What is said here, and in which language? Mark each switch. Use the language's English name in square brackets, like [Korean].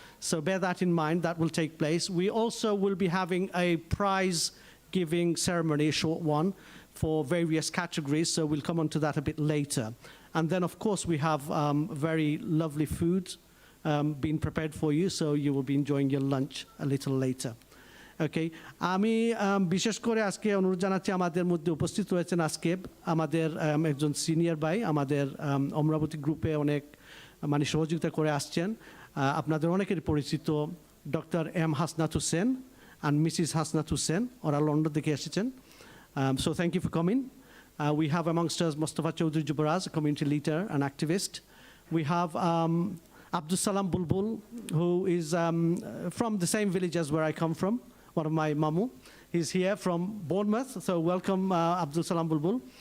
[English] So bear that in mind, that will take place. We also will be having a prize-giving ceremony, a short one, for various categories, so we'll come on to that a bit later. And then, of course, we have very lovely food being prepared for you, so you will be enjoying your lunch a little later. [Bangla] Okay, আমি বিশেষ করে আজকে অনুরোধ জানাচ্ছি, আমাদের মধ্যে উপস্থিত রয়েছেন আজকে আমাদের একজন সিনিয়র ভাই, আমাদের অমরাবতী গ্রুপে অনেক মানে সহযোগিতা করে আসছেন, আপনাদের অনেকের পরিচিত doctor M Hasnat Hossain and Mrs. Hasnat Hussain, ওরা লন্ডন থেকে এসেছেন। [English] So thank you for coming. We have amongst us Mustafa Chaudhry Jubaraz, a community leader and activist. We have Abdul Salam Bulbul, who is from the same village as where I come from, one of my mamu. He's here from Bournemouth, so welcome Abdul Salam Bulbul.